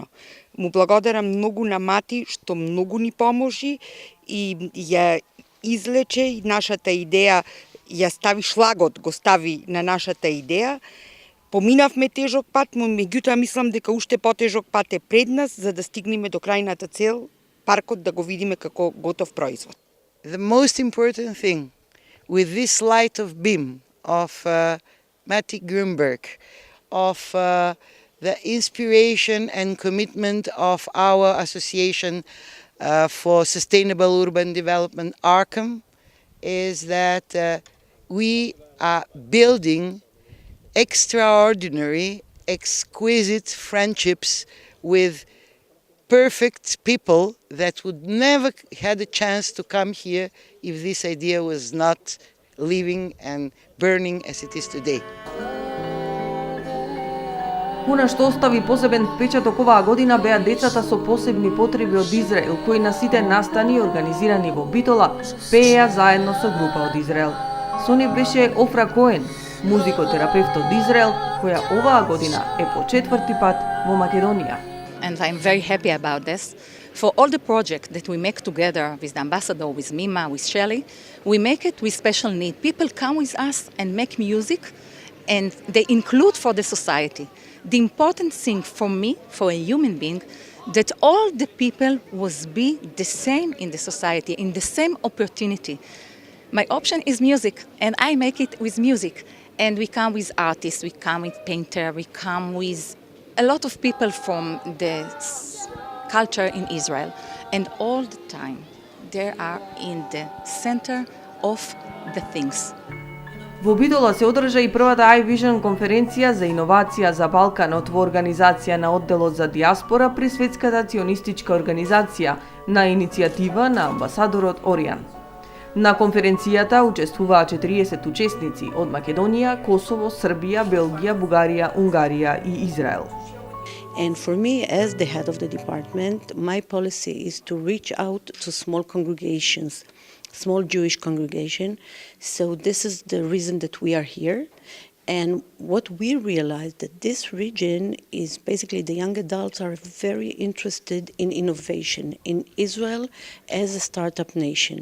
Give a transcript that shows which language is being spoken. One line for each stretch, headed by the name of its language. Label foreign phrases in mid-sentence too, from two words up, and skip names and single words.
Macedonian: Му благодарам многу на Мати што многу ни поможи и ја излече и нашата идеја, ја стави шлагот, го стави на нашата идеја. Поминавме тежок пат, но меѓутоа мислам дека уште потежок пат е пред нас за да стигнеме до крајната цел, паркот да го видиме како готов производ.
English: The most important thing with this light of beam of Mati Grunberg, of the inspiration and commitment of our association for sustainable urban development, Arkham, is that we are building extraordinary, exquisite friendships with perfect people that would never had a chance to come here if this idea was not living and burning as it is today.
Macedonian: Она што остави посебен впечаток оваа година беа децата со посебни потреби од Израел, кои на сите настани организирани во Битола пееа заедно со група од Израел. Со нив беше Офра Коен, музикотерапевт од Израел, која оваа година е по 4-ти пат во Македонија.
English: And I'm very happy about this. For all the projects that we make together with the ambassador, with Mima, with Shelley, we make it with special need. People come with us and make music, and they include for the society. The important thing for me, for a human being, that all the people was be the same in the society, in the same opportunity. My option is music, and I make it with music. And we come with artists, we come with painter, we come with a lot of people from the culture in Israel. And all the time, they are in the center of the things.
Macedonian: Во Битола се одржа и првата iVision конференција за иновација за Балканот во организација на одделот за диаспора при Светската ционистичка организација на иницијатива на амбасадорот Оријан. На конференцијата учествуваа 40 учесници од Македонија, Косово, Србија, Белгија, Бугарија, Унгарија и Израел.
English: And for me, as the head of the department, my policy is to reach out to small congregations, small Jewish congregation. So this is the reason that we are here. And what we realized that this region is basically the young adults are very interested in innovation in Israel as a startup nation.